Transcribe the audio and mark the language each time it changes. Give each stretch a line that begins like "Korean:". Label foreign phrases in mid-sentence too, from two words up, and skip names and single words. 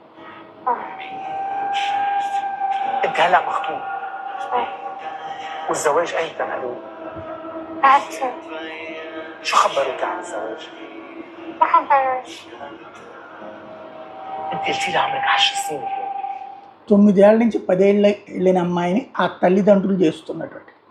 Arabic: انت هلا مخطوب والزواج ايمتى معلوم؟ بعد سنة. شو خبروك عن الزواج؟ ما خبروني. انت قلتي لي عمرك 10 سنين اليوم.
Telugu: 9 ఏళ్ల నుంచి 10 ఏళ్ళ వెళ్ళిన అమ్మాయిని ఆ తల్లిదండ్రులు చేస్తున్నటువంటి